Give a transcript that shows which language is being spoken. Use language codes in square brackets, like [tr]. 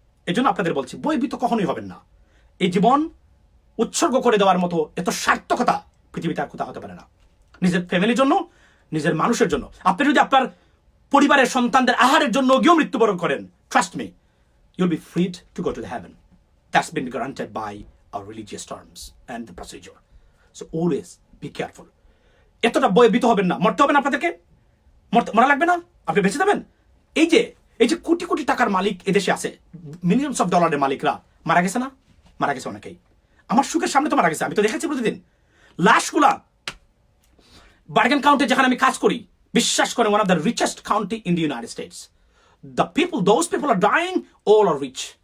[bn] এই জন্য আপনাদের বলছি, ভয়ভীত কখনোই হবেন না। এই জীবন উৎসর্গ করে দেওয়ার মতো এত সার্থকতা পৃথিবীতে আর কোথাও হতে পারে না, নিজের ফ্যামিলির জন্য, নিজের মানুষের জন্য। আপনি যদি আপনার পরিবারের সন্তানদের আহারের জন্য গিয়েও মৃত্যুবরণ করেন, [en] Trust me, you'll be freed to go to the heaven. That's been granted by our religious terms and the procedure. So always be careful. [bn] এতটা ভয়ভীত হবেন না। মরতে হবে না আপনাদেরকে, মরা লাগবে না, আপনি বেঁচে যাবেন। এই যে কোটি কোটি টাকার মালিক এদেশে আছে, মিলিয়নস অফ ডলারের মালিকরা মারা গেছে না? মারা গেছে অনেকেই। আমার সুখের সামনে তো মারা গেছে, আমি তো দেখেছি প্রতিদিন লাশগুলা। বার্গেন কাউন্টি যেখানে আমি কাজ করি, বিশ্বাস করে, [en] One of the richest county in the United States, the people, those people are dying, all are rich.